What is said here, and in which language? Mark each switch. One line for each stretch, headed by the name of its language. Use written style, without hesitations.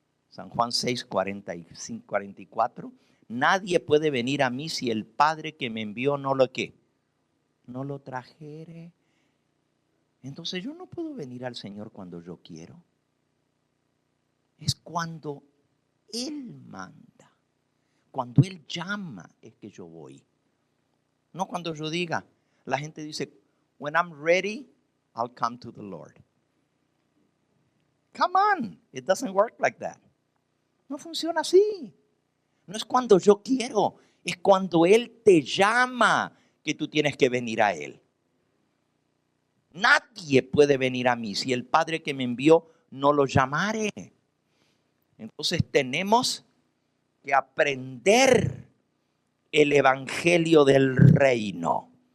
Spanish: San Juan 6, 45, 44. Nadie puede venir a mí si el Padre que me envió no lo ¿qué? No lo trajere. Entonces yo no puedo venir al Señor cuando yo quiero. Es cuando Él manda. Cuando Él llama es que yo voy. No cuando yo diga. La gente dice,
English: when I'm ready, I'll come to the Lord. Come on. It doesn't work like that.
Spanish: No funciona así. No es cuando yo quiero, es cuando Él te llama que tú tienes que venir a Él. Nadie puede venir a mí si el Padre que me envió no lo llamare. Entonces tenemos que aprender el evangelio del reino.